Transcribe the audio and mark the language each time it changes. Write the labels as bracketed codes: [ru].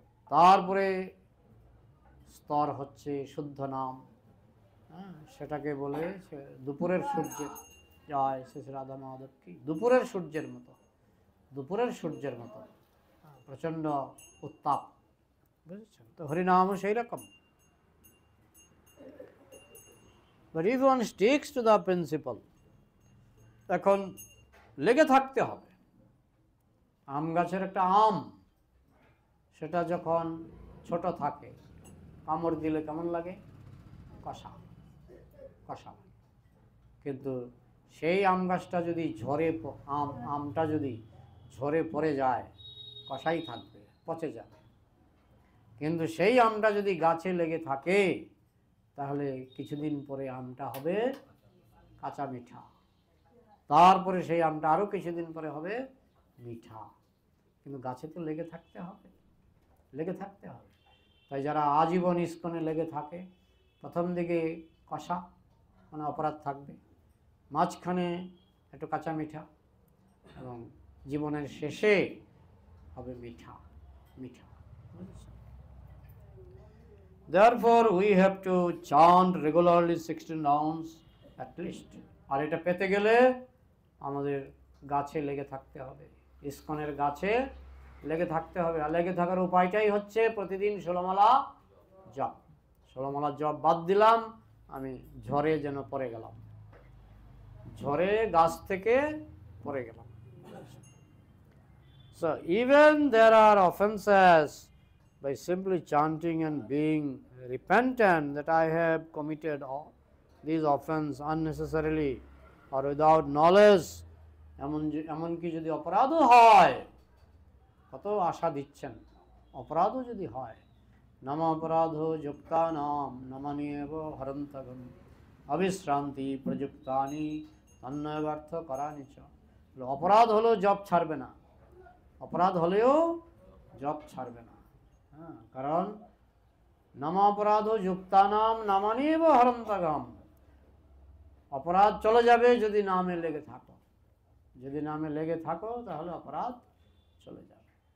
[bn] তারপরে স্তর হচ্ছে শুদ্ধ নাম, সেটাকে বলে দুপুরের সূর্যের জয় শ্রী রাধা মাধব কি, দুপুরের সূর্যের মতো, দুপুরের সূর্যের মতো প্রচণ্ড উত্তাপ, বুঝেছেন? তো হরিনামও সেই রকম। [en] But if one sticks to the principle, [bn] এখন লেগে থাকতে হবে। আম গাছের একটা আম, সেটা যখন ছোট থাকে কামড় দিলে কেমন লাগে? কষা কষা। কিন্তু সেই আম গাছটা যদি আমটা যদি ঝরে পড়ে যায়, কষাই থাকবে, পচে যাবে। কিন্তু সেই আমটা যদি গাছে লেগে থাকে, তাহলে কিছুদিন পরে আমটা হবে কাঁচা মিঠা, তারপরে সেই আমটা আরও কিছুদিন পরে হবে মিঠা। কিন্তু গাছে তো লেগে থাকতে হবে, লেগে থাকতে হবে। তাই যারা আজীবন ইস্কনে লেগে থাকে, প্রথম দিকে কষা মানে অপরাধ থাকবে, মাঝখানে একটু কাঁচা মিঠা, এবং জীবনের শেষে হবে মিঠা মিঠা। [en] Therefore we have to chant regularly 16 rounds at least. [bn] আর এটা পেতে গেলে আমাদের গাছে লেগে থাকতে হবে, ইস্কনের গাছে লেগে থাকতে হবে। আর লেগে থাকার উপায়টাই হচ্ছে প্রতিদিন 16 মালা জপ। 16 মালা জপ বাদ দিলাম, আমি ঝড়ে যেন পড়ে গেলাম, ঝড়ে গাছ থেকে পড়ে গেলাম। [en] So even there are offenses by simply chanting and being repentant that I have committed all these offense unnecessarily or without knowledge, [bn] এমনকি যদি অপরাধও হয়, কত আশা দিচ্ছেন, অপরাধও যদি হয়, [sa] নাম অপরাধ যুক্তানাম নামানিয়েব হরন্তগম অবিশ্রান্তি প্রযুক্তানি তন্নয়বার্থ করানি চ। [bn] অপরাধ হলেও জপ ছাড়বে না, অপরাধ হলেও জপ ছাড়বে না। হ্যাঁ, কারণ [sa] নাম অপরাধ যুক্তানাম নামানিয়েব হরন্তগম, [bn] অপরাধ চলে যাবে যদি নামে লেগে থাকো, যদি নামে লেগে থাকো তাহলে অপরাধ চলে যাবে।